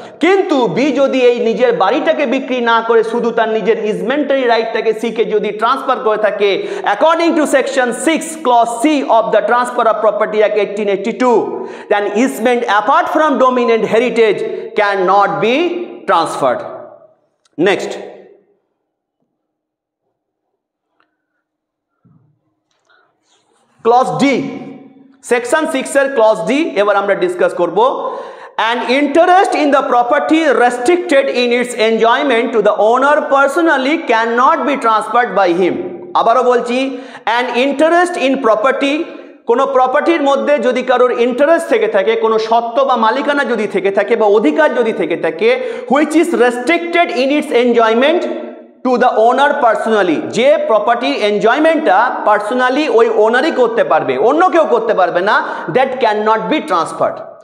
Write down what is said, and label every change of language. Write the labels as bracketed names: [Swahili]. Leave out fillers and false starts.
[Bangla] কিন্তু বি যদি এই নিজের বাড়িটাকে বিক্রি না করে শুধু তার নিজের ইজমেন্টারি রাইটটাকে সি কে যদি ট্রান্সফার করে থাকে, [English] According to section 6 clause C of the transfer of property act 1882, then easement apart from dominant heritage can not be transferred. [Bangla] Next, clause D, section 6 এর ক্লজ ডি এবার আমরা ডিসকাস করব। [English] An interest in the property restricted in its enjoyment to the owner personally cannot be transferred by him. [Bangla] আবারও বলছি, [English] an interest in property, [Bangla] কোনো প্রপার্টির মধ্যে যদি কারোর ইন্টারেস্ট থেকে থাকে, কোনো সত্ত্ব বা মালিকানা যদি থেকে থাকে বা অধিকার যদি থেকে থাকে, [English] which is restricted in its enjoyment to the owner personally, [Bangla] যে প্রপার্টির এনজয়মেন্টটা পার্সোনালি ওই ওনারই করতে পারবে, অন্য কেউ করতে পারবে না, [English] That can not be transferred.